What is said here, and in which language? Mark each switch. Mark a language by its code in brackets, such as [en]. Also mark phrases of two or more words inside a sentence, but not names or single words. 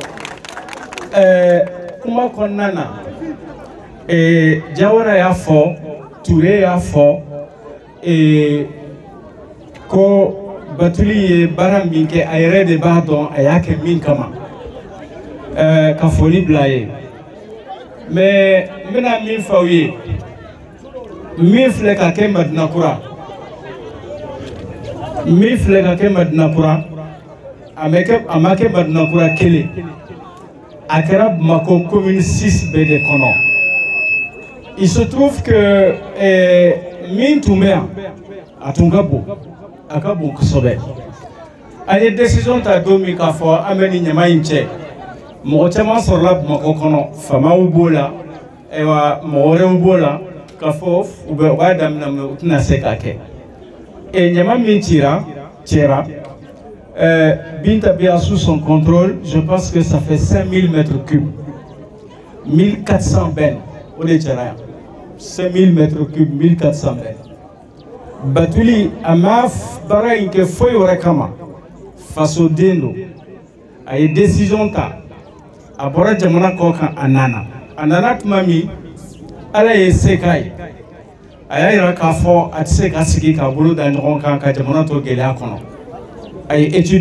[bm] kuma kɔnɔna na Jawara y'a fɔ Ture y'a fɔ ko batuli ye baara min kɛ a yɛrɛ de b'a dɔn a y'a kɛ min kama ka foli bila ye mais n bɛna min fɔ aw ye min filɛ ka kɛ Madina Kura min filɛ ka kɛ Madina Kura a ma kɛ Madina Kura kelen a kɛra Bamako commune 6 bɛɛ de kɔnɔ. [fr] Il se trouve que [bm] min tun bɛ yan a tun ka bon a ka bon kosɛbɛ an ye décision ta don min k'a fɔ an bɛ nin ɲama in cɛ mɔgɔ caman sɔrɔla Bamako kɔnɔ faamaw b'o la ayiwa mɔgɔ wɛrɛw b'o la k'a fɔ u b'a daminɛ mɛ u tɛna se k'a kɛ ɲama min cira [fr] Binta Bia sous son contrôle je pense que ça fait 5000 mètres cubes 1400 bennes [bm] o de cɛra yan [fr] 5000 mètres cubes 1400 bennes [bm] batuli a ma baara in kɛ foyi wɛrɛ kama fasoden don a ye décision ta a bɔra jamana kɔ kan a nana tuma min ala ye se k'a ye a y'a yira k'a fɔ a tɛ se ka sigi k'a bolo da ɲɔgɔn kan ka jamana to gɛlɛya kɔnɔ a ye